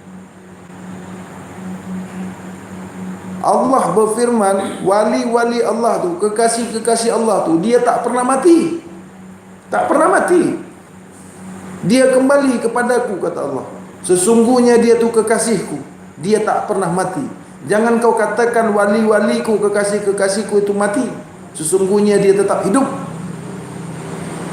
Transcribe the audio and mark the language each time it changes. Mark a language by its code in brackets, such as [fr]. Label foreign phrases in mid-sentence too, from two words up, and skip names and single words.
[ms] Allah berfirman, wali-wali Allah tu, kekasih-kekasih Allah tu, dia tak pernah mati. Tak pernah mati. Dia kembali kepadaku, kata Allah. Sesungguhnya dia tu kekasihku, dia tak pernah mati. Jangan kau katakan wali-waliku, kekasih-kekasihku itu mati. Sesungguhnya dia tetap hidup.